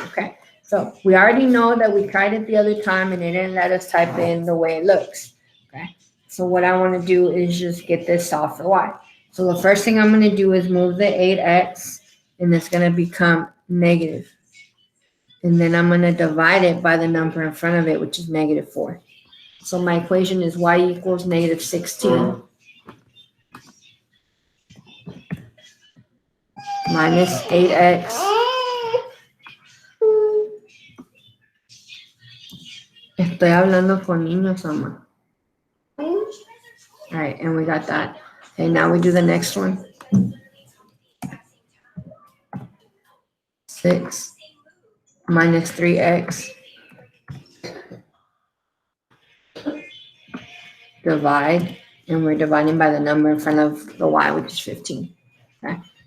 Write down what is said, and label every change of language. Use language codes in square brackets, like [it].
[en] Okay, so we already know that we tried it the other time and it didn't let us type in the way it looks. Okay, so what I want to do is just get this solved for y. So the first thing I'm going to do is move the 8x, and it's going to become negative. And then I'm going to divide it by the number in front of it, which is negative 4. So my equation is y equals negative 16 minus 8x [es] Estoy hablando con niños, ama. [en] All right, and we got that. Okay, now we do the next one. 6 minus 3x divide, and we're dividing by the number in front of the y, which is 15. Okay.